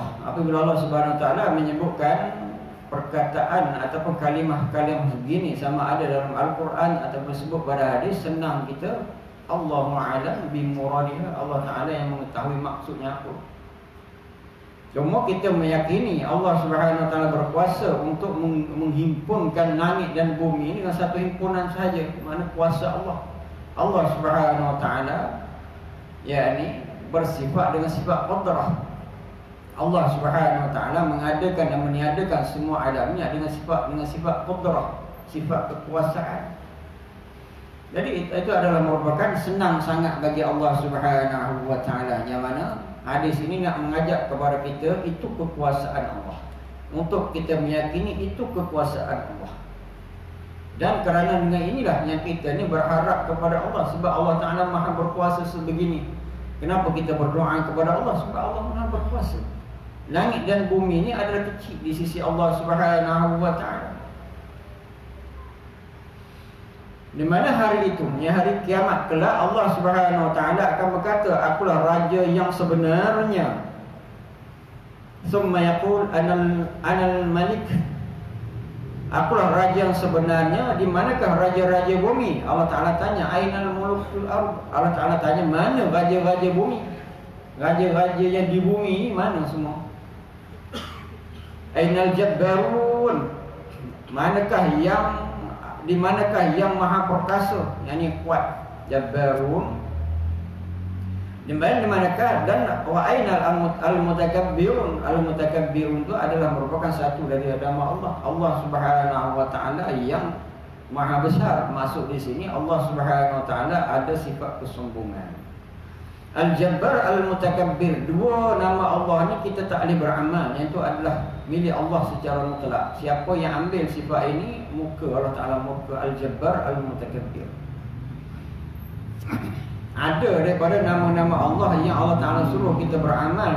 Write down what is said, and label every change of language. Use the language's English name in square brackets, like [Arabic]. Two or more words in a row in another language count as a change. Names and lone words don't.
[Malay] Apabila Allah [Arabic] سبحانه وتعالى [Malay] menyebutkan perkataan ataupun kalimah-kalimah begini, sama ada dalam Al-Quran ataupun sebut pada hadis, senang kita [Arabic] الله أعلم بمرادها, [Malay] Allah Taala yang mengetahui maksudnya apa. Cuma kita meyakini Allah [Arabic] سبحانه وتعالى [Malay] berkuasa untuk menghimpunkan langit dan bumi ini dengan satu himpunan sahaja. Mana kuasa Allah. Allah [Arabic] سبحانه وتعالى [Malay] yakni bersifat dengan sifat qudrah. Allah [Arabic] سبحانه وتعالى [Malay] mengadakan dan meniadakan semua alamnya dengan sifat qudrah, sifat kekuasaan. Jadi itu adalah merupakan senang sangat bagi Allah [Arabic] سبحانه وتعالى, [Malay] yang mana hadis ini nak mengajak kepada kita itu kekuasaan Allah. Untuk kita meyakini itu kekuasaan Allah. Dan kerana dengan inilah yang kita ni berharap kepada Allah, sebab Allah Taala Maha berkuasa sebegini. Kenapa kita berdoa kepada Allah? Sebab Allah Maha berkuasa. Langit dan bumi ini adalah kecil di sisi Allah [Arabic] سبحانه وتعالى. [Malay] Di mana hari itu, hari kiamat kelak, Allah [Arabic] سبحانه وتعالى [Malay] akan berkata, akulah raja yang sebenarnya. [Arabic] ثم يقول أنا الملك. [Malay] Akulah raja yang sebenarnya. Di manakah raja-raja bumi? Allah Taala tanya, [Arabic] أين ملوك الأرض. [Malay] Allah Taala tanya, mana raja-raja bumi? Raja-raja yang di bumi mana semua? [Arabic] أين الجبارون. [Malay] Di manakah yang maha perkasa, yang ni kuat? Jabbarun. Di manakah? Dan [Arabic] وأين المتكبرون. [Malay] Al-mutakabbirun itu adalah merupakan satu dari nama Allah. Allah [Arabic] سبحانه وتعالى [Malay] yang maha besar. Masuk di sini Allah [Arabic] سبحانه وتعالى [Malay] ada sifat kesombongan. Al-Jabbar, Al-Mutakabbir. Dua nama Allah ni kita tak boleh beramal. Yang itu adalah milik Allah secara mutlak. Siapa yang ambil sifat ini, muka Allah Ta'ala, muka Al-Jabbar, Al-Mutakabbir. Ada daripada nama-nama Allah yang Allah Ta'ala suruh kita beramal.